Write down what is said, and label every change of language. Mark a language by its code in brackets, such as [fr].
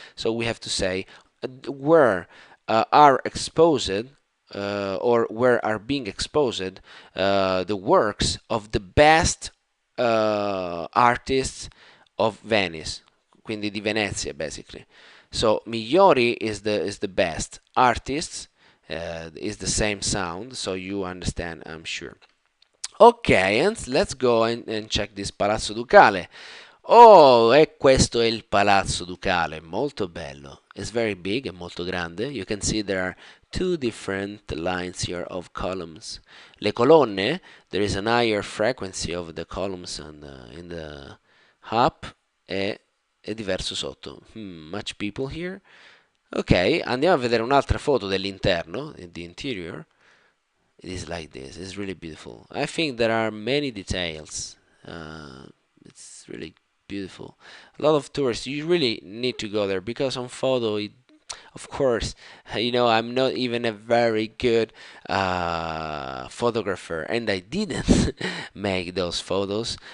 [en] So we have to say where are exposed or where are being exposed the works of the best artists of Venice, [it] quindi di Venezia [en] basically. So migliori is the best, artists is the same sound, so you understand, I'm sure. Okay, and let's go and check this Palazzo Ducale. [it] Oh, e questo è il Palazzo Ducale, molto bello. [en] It's very big, [it] è molto grande. [en] You can see there are two different lines here of columns. [it] Le colonne, [en] there is an higher frequency of the columns in the up [it] e è diverso sotto. [en] Much people here. Ok, [it] andiamo a vedere un'altra foto dell'interno, [en] the interior. It is like this. It's really beautiful. I think there are many details. It's really beautiful. A lot of tourists. You really need to go there because on photo, of course, I'm not even a very good photographer, and I didn't make those photos.